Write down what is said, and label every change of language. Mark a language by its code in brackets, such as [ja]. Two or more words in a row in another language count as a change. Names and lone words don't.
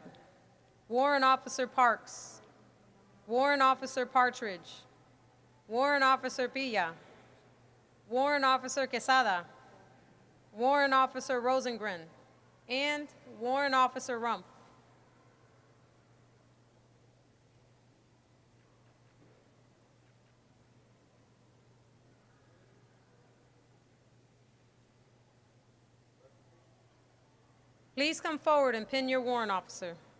[en] Warrant Officer Parks. Warrant Officer Partridge. Warrant Officer Pilla. Warrant Officer Quesada. Warrant Officer Rosengren. And Warrant Officer Rumpf. Please come forward and pin your warrant officer.